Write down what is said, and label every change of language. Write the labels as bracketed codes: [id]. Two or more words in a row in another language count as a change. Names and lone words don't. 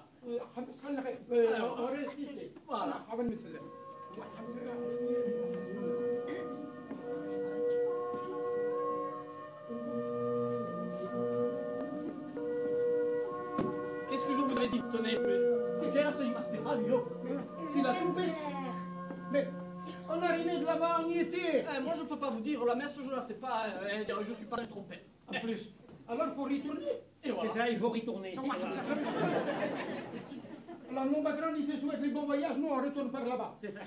[fr] On reste ici. Voilà. Qu'est-ce que je vous ai dit? Tenez, [it] che era di aspettare io? [fr] C'est la trompette. Mais on arrivait de là-bas, on y était. Moi, je ne peux pas vous dire, la messe, je ne la sais pas, je ne suis pas une trompette. En plus. Alors, il faut retourner. Et voilà. C'est ça, il faut retourner. Alors, mon patron, il te souhaite les bons voyages, nous, on retourne par là-bas. C'est ça.